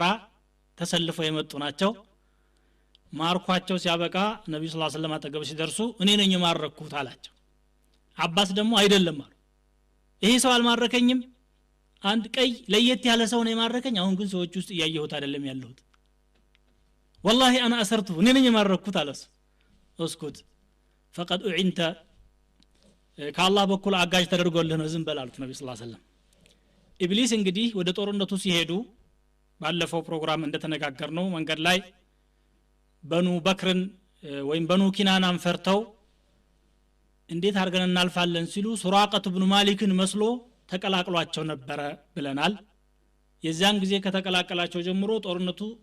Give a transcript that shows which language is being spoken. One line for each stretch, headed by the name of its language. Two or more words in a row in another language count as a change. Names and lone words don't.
Amharic: ተሰልፈው የመጡ ናቸው ማርኳቸው ሲያበቃ ነብዩ
Arabic: صلى الله عليه وسلم
Amharic: አጠገብ ሲደርሱ እኔ ነኝ ማረኩት አላቸው አባስ ደግሞ አይደለም አሉ ይሄ ሰው አልማረከኝም አንድ ቀይ ለየት ያለ ሰው ነው የማረከኝ አሁን ግን ሰዎች ውስጥ ያየሁት አይደለም ያለሁት
Arabic: والله انا اسرته
Amharic: እኔ ነኝ ማረኩት አለስ እስኩት
Arabic: فقد اعنت
Amharic: ከአላህ በኩል አጋጅ ተደርጎልህ ነው ዝም በል አሉት ነብዩ
Arabic: صلى الله عليه وسلم
Amharic: ኢብሊስ እንግዲህ ወደ ጦርነቱ ሲሄዱ ባለፈው ፕሮግራም እንደተነጋገርነው መንገድ ላይ በኑ በክርን ወይም በኑ ኪናናን ፈርተው እንዴት አርገን እናልፋለን ሲሉ ሱራቀት ኢብኑ ማሊክን መስሎ ተቀላቅሏቸው ነበር ብለናል የዛን ጊዜ ከተቀላቀላቸው ጀምሮ ጦርነቱ